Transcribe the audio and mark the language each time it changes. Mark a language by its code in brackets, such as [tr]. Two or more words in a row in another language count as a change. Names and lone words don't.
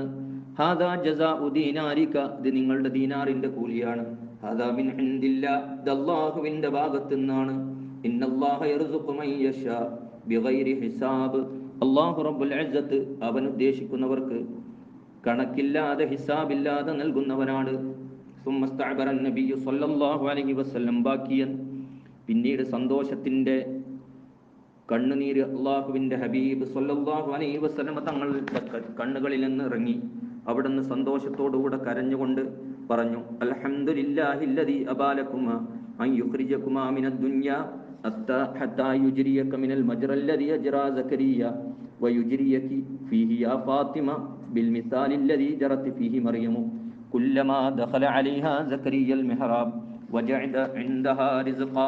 [ar] هذا جزاء دينارك, [ml] ഇത് നിങ്ങളുടെ ദീനാറിന്റെ കൂലിയാണ്. [ar] هذا من عند الله, [ml] ഇത് അല്ലാഹുവിന്റെ ഭാഗത്തു നിന്നാണ്. [ar] إن الله يرزق من يشاء بغير حساب, الله رب العزة [ml] അവൻ ഉദ്ദേശിക്കുന്നവർക്ക് കണക്കില്ലാതെ ഹിസാബില്ലാതെ നൽകുന്നവനാണ്. [ar] ثم استعبر النبي صلى الله عليه وسلم باكيا [ml] പിന്നീട് സന്തോഷത്തിന്റെ കണ്ണുനീര് അള്ളാഹുവിന്റെ ഹബീബ് [ar] صلى الله عليه وسلم [ml] തങ്ങളുടെ കണ്ണുകളിൽ നിന്ന് ഇറങ്ങി. അവിടുന്ന് സന്തോഷത്തോടുകൂടെ കരഞ്ഞുകൊണ്ട് പറഞ്ഞു, [ar] الحمد لله الذي أبى لكما أن يخرجكما من الدنيا حتى يجريك من المجرى الذي أجرى زكريا ويجريك فيه يا فاطمة بالمثال الذي جرت فيه مريم كلما دخل عليها زكريا المحراب وجد عندها رزقا.